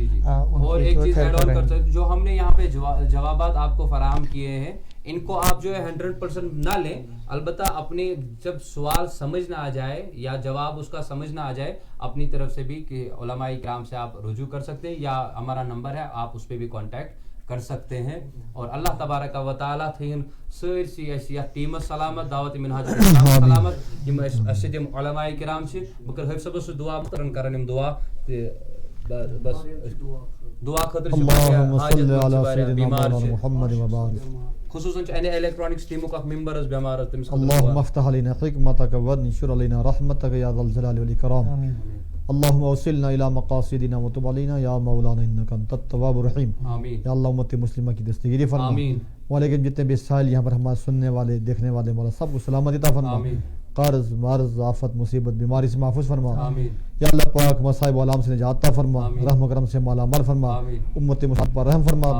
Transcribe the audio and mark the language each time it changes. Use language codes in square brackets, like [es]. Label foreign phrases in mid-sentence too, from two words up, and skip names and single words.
[ur] اور ایک چیز ایڈ آن کرتے ہیں جو ہم نے یہاں پہ جوابات آپ کو فراہم کیے ہیں ان کو آپ جو ہے 100% نہ لیں. البتہ اپنے جب سوال سمجھ نہ آ جائے یا جواب اس کا سمجھ نہ آ جائے اپنی طرف سے بھی کہ علماء کرام سے آپ رجوع کر سکتے ہیں یا ہمارا نمبر ہے آپ اس پہ بھی کانٹیکٹ کر سکتے ہیں. [ks] اور اللہ تبارک و تعالیٰ تھین سٲرسٕے اَسہِ یتھ ٹیٖمس سلامت دعوت منہاج الاسلام سلامت یِم اَسہِ یِم علماء کرام چھِ بہٕ کرٕ حٲفظ صٲبس سۭتۍ دعا کرن یِم دعا تہٕ بس دعا خٲطرٕ چھِ بیمار چھِ خصوصاً این اے الیکٹرانکس ٹیمُک اکھ ممبر حظ بیمار حظ تٔمِس [ar] اللهم افتح علينا حكمتك وانشر علينا رحمتك يا ذا الجلال والإكرام. اللهم وصلنا الى مقاصدنا وتب علينا يا مولانا انك انت التواب الرحيم. آمین. [ur] یا اللہ امت مسلمہ کی دستگیری فرما. آمین. وعلیکم جتنے بھی سائل یہاں پر ہمارے سننے والے دیکھنے والے مولا سب کو سلامت عطا فرما. آمین. قرض مرض آفت مصیبت بیماری سے محفوظ فرما. آمین. یا اللہ پاک مصائب و علام سے نجات عطا فرما. آمین. رحم و کرم سے مالا مال فرما. آمین. امت مسلمہ پر رحم فرما.